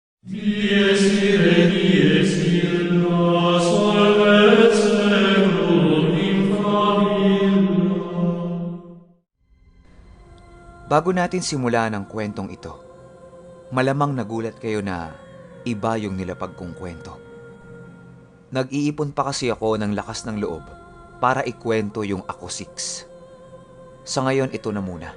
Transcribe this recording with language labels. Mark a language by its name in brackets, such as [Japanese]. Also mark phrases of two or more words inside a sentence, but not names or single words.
[Latin] Dies ire, dies illa, salvet seculum in favilla. [Filipino] Bago natin simulan ang kwentong ito, malamang nagulat kayo na iba yung nilapag kong kwento. Nag-iipon pa kasi ako ng lakas ng loob para ikwento yung Ako 6. Sa ngayon, ito na muna.